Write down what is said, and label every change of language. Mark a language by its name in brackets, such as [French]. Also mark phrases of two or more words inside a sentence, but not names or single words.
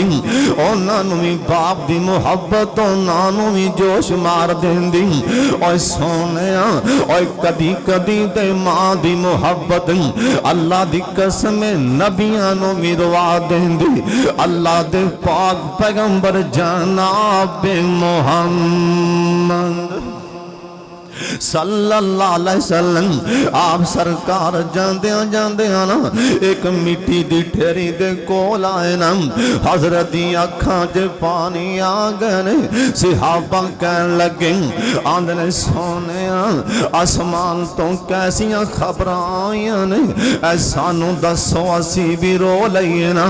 [Punjabi] ਉਨ੍ਹਾਂ ਨੂੰ ਵੀ ਬਾਪ ਦੀ ਮੁਹੱਬਤ ਉਨ੍ਹਾਂ ਨੂੰ ਵੀ ਜੋਸ਼ ਮਾਰ ਦੇਂਦੀ। ਔਰ ਸੋਹਣੇ ਔਰ ਕਦੀ ਕਦੀ ਤੇ ਮਾਂ ਦੀ ਮੁਹੱਬਤ ਅੱਲਾਹ ਦੀ ਕਸਮ ਨਬੀਆਂ ਨੂੰ ਵੀ ਰਵਾ ਦੇਂਦੀ। ਅੱਲਾਹ ਦੇ ਪਾਕ ਪੈਗ਼ੰਬਰ ਜਨਾਬ ਮੁਹੰਮਦ [Arabic] صلى الله عليه وسلم [Punjabi] ਆਪ ਸਰਕਾਰ ਜਾਂਦਿਆਂ ਜਾਂਦਿਆਂ ਨਾ ਇੱਕ ਮਿੱਟੀ ਦੀ ਢੇਰੀ ਦੇ ਕੋਲ ਆਏ ਨਾ। ਹਜ਼ਰਤ ਦੀ ਅੱਖਾਂ ਚ ਪਾਣੀ ਆ ਗਏ ਨੇ। ਸਹਾਬਾ ਕਹਿਣ ਲੱਗੇ ਆਂਦੇ ਨੇ ਸੋਹਣੇ ਆਸਮਾਨ ਤੋਂ ਕੈਸੀਆਂ ਖ਼ਬਰਾਂ ਆਈਆਂ ਨੇ ਏ ਸਾਨੂੰ ਦੱਸੋ ਅਸੀਂ ਵੀ ਰੋ ਲਈਏ ਨਾ।